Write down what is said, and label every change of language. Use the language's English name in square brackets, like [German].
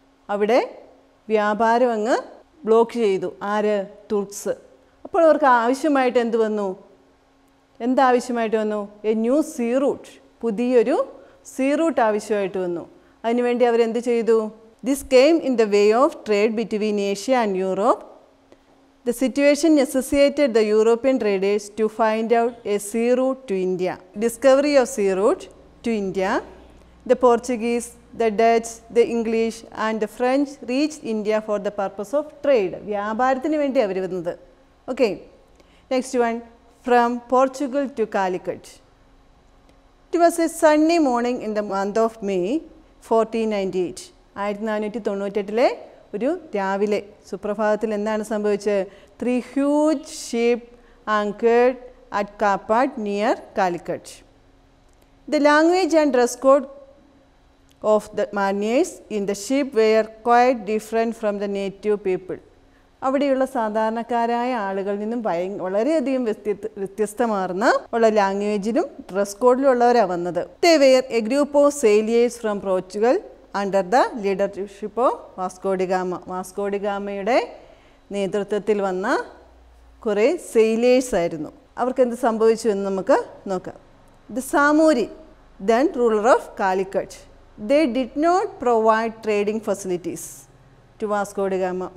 [Malayalam] അവിടെ വ്യാപാരം അങ്ങ് ബ്ലോക്ക് ചെയ്തു. ആര്? തുർക്സ്. അപ്പോൾ അവർക്ക് ആവശ്യമായിട്ട് എന്ത് വന്നു? എന്താവശ്യമായിട്ട് വന്നു? [English] A new sea route. [Malayalam] പുതിയൊരു സീ റൂട്ട് ആവശ്യമായിട്ട് വന്നു. അതിനുവേണ്ടി അവരെന്ത് ചെയ്തു? [English] This came in the way of trade between Asia and Europe. The situation necessitated the European traders to find out a sea route to India. Discovery of sea route to India, the Portuguese, the Dutch, the English and the French reached India for the purpose of trade. [Malayalam] വ്യാപാരത്തിന് വേണ്ടി അവർ വന്നത്. [English] Okay, next one, from Portugal to Calicut. It was a sunny morning in the month of May 1498. [Malayalam] 1498 ഒരു രാവിലെ സുപ്രഭാതത്തിൽ എന്താണ് സംഭവിച്ചത്? [English] 3 huge ship anchored at Kapat near Calicut. The language and dress code of the mariners in the ship were quite different from the native people. [Malayalam] അവിടെയുള്ള സാധാരണക്കാരായ ആളുകളിൽ നിന്നും വളരെയധികം വ്യത്യസ്തമാർന്ന ഉള്ള ലാംഗ്വേജിലും ഡ്രസ് കോഡിലും ഉള്ളവരാണ് വന്നത്. [English] They were a group of sailors from Portugal under the leadership of Vasco da Gama. [Malayalam] Vasco D ഗാമയുടെ നേതൃത്വത്തിൽ വന്ന കുറേ സെയിലേഴ്സ് ആയിരുന്നു. അവർക്ക് എന്ത് സംഭവിച്ചു എന്ന് നമുക്ക് നോക്കാം. [English] The Zamorin, then ruler of Calicut, they did not provide trading facilities to Vasco da Gama.